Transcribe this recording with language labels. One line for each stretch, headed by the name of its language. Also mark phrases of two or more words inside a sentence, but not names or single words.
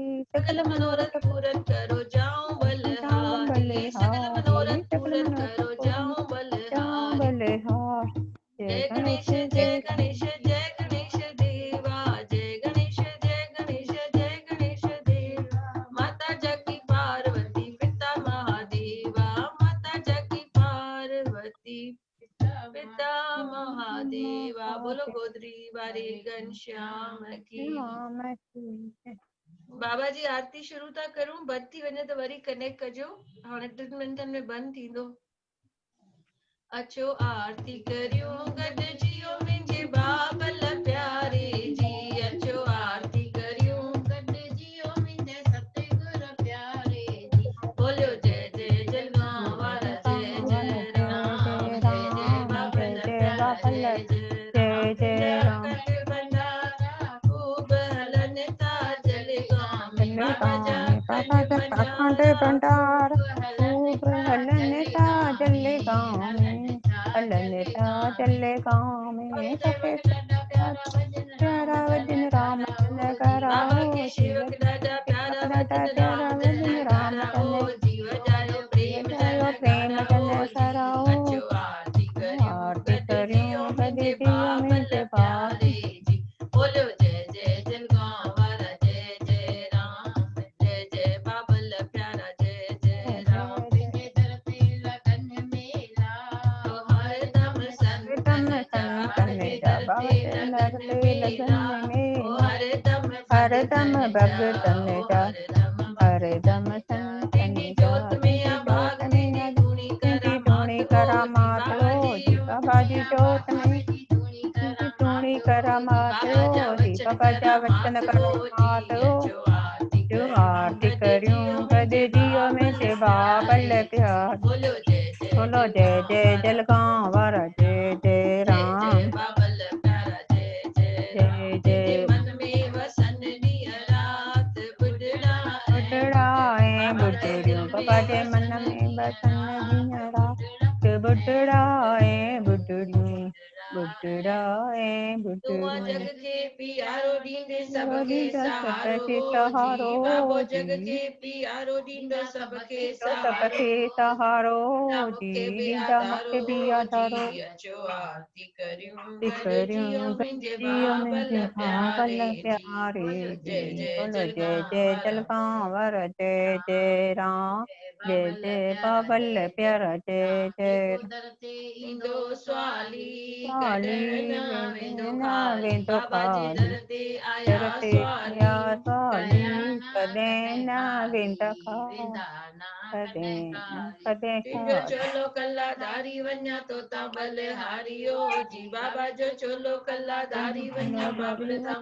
Hindi: सकल मनोरथ पूरन करो जाओ बलहारी सकल मनोरथ पूरन करो जाओ बलहारी जय गणेश देवा जय गणेश देवा माता जगी पार्वती पिता महादेवा माता जगी पार्वती पिता
Sindhi: महादेवा बोलो गोदरी वारी घनश्याम की बाबा जी आरती शुरू था करूं, बंदि थी वञे त वरी कनेक्ट कजो, हाणे 3 मिंटनि में बंदि थींदो। अचो आरती करियो गॾिजियो मुंहिंजे बाबल प्यारे जी, अचो आरती करियो गॾिजियो मुंहिंजे सतगुर प्यारे जी। बोलियो जय जय जलगांव वारा, जय जय राम, जय जय बाबल प्यारा, जय जय राम। जय जय राम। भंडारा खूब हलन था जलगांव में, बाबा जा बाबा जा अखंड भंडार खूब हलन था जले गाँव में, हलन था जले गाँव में। सके प्यारा वचन राम तन बाबा कराओ, के जीव सेवक दादा प्यारा दादा वचन प्यारा राम तन वचन राम तन कराओ, जीव जायो प्रेम जायो तन प्रेम तन कराओ जी। कराओ। अचो आरती करियो आरती गॾिजियो करियूं मुंहिंजे गॾिजियो बाबल मुंहिंजे प्यारे बाबा। जी। बोलियो जय जय जलगांव वारा, जय जय राम, जय जय बाबल प्यारा, जय जय राम। तुंहिंजे दर ते लगन मेला, तो हरदम संतन जा, संतन तुंहिंजे जा दर ते बाबा लगन लगते मेला, लगन ओ मेला, हरदम हरदम भगतन जा, भगतन ओ जा, हरदम हरदम भगतन जा। संतन तुंहिंजी जा। जोत में तुझी आ जोत भाग, में तुंहिंजी धूणी तुझी करामात, धूणी ओ जी करामात बाबा हो, जी जी जोत बाबा में जी आ जोत भाग, में तुंहिंजी धूणी तुझी धूणी करामात, ओ जी करामात बाबा जा हो, जी वचन बाबा जा वचन करामात, ओ करामात जी। हो। अचो आरती जो करियूं आरती गॾिजियो करियूं मुंहिंजे गॾिजियो बाबल मुंहिंजे प्यारे बाबल जी। प्यार। बोलो जय जय बोलो जय जलगांव जय वारा, जलगांव वारा, जय जय जय जय राम, बाबल प्यारा, जय जय राम। जय तुंहिंजे जय मन में वसन ॾींहं रात, ॿुढड़ा ऐं ॿुढड़ी, बुढ़ड़ाए बाबा जे बुढ़ड़ियूं, दिल बाबा में जे मन वसन में ॾींहं बसन रात, ॾींहं रात। ॿुढड़ा बुढ़ड़ाए ऐं बुढ़ड़ियूं, ॿुढड़ा बुढ़ड़ाए तूं आ जग बुढ़ड़ियूं। खे प्यारो ॾींदे सबके ॾींदा सहारो सबके जी, सहारो बाबो जग जी, खे प्यारो ॾींदो सबके तो सहारो, सबके सहारो ॾींदा जी, मूंखे बि ॾींदा आधारो मूंखे बि आधारो। जी। अचो आरती करियूं गॾिजियो करियूं मुंहिंजे गॾिजियो बाबल मुंहिंजे प्यारे बाबल जी। प्यारे बोलो जी। जय जय बोलो जय जलगांव जय वारा, जलगांव वारा, जय जय राम, जय बाबल जय प्यारा, बाबल जय जय प्यारा, जय राम। जय जेको दर ते ईंदो स्वाली, स्वाली कॾहिं न वेंदो न खाली, वेंदो बाबा जे खाली। दर ते आया दर ते आया स्वाली, स्वाली, कया न कॾहिं कॾहिं न वेंदा खाली, खाली, वेंदा न कॾहिं कॾहिं न खाली। कॾहिं तुंहिंजो खाली। चोलो कला धारी वञा तो तां बलहारियो जी, बाबा जो चोलो कला धारी वञा बाबल तां